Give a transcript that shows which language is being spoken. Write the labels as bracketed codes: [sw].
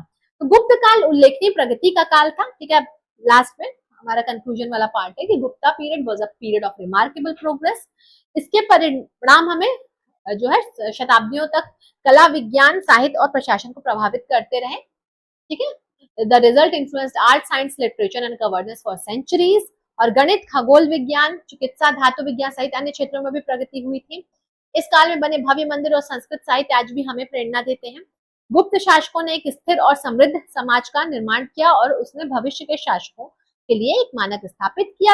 [hi] तो गुप्त काल उल्लेखनीय प्रगति का काल था, ठीक है। लास्ट में हमारा कंक्लूजन वाला पार्ट है कि [en] Gupta period was a period of remarkable progress. [hi] इसके परिणाम हमें जो है शताब्दियों तक कला, विज्ञान, साहित्य और प्रशासन को प्रभावित करते रहे, ठीक है। [en] The result influenced art, science, literature and governance for centuries। [hi] और गणित, खगोल विज्ञान, चिकित्सा, धातु विज्ञान सहित अन्य क्षेत्रों में भी प्रगति हुई थी। इस काल में बने भव्य मंदिर और संस्कृत साहित्य आज भी हमें प्रेरणा देते हैं। गुप्त शासकों ने एक स्थिर और समृद्ध समाज का निर्माण किया और उसने भविष्य के शासकों के लिए एक मानक स्थापित किया।